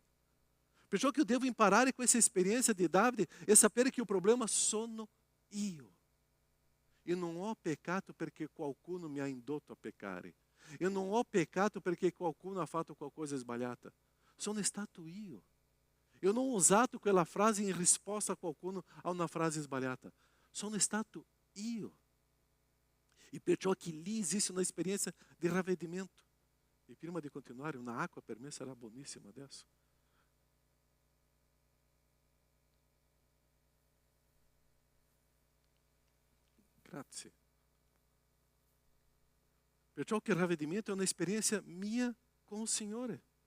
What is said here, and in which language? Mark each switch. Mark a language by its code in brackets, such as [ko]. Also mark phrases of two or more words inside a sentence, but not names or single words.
[it] Perciò che io devo imparare questa esperienza di Davide e sapere che il problema sono io. Io non ho peccato perché qualcuno mi ha indotto a peccare. Io non ho peccato perché qualcuno ha fatto qualcosa sbagliata. Sono stato io. [pt] Eu não [it] ho usato quella frase in risposta a qualcuno a una frase sbagliata. Sono stato io. E perciò che lì esiste [pt] uma experiência [it] de ravvedimento. E prima di continuare, una acqua per me sarà buonissima adesso. Grazie. Perciò che il ravvedimento è un'esperienza mia con il Signore.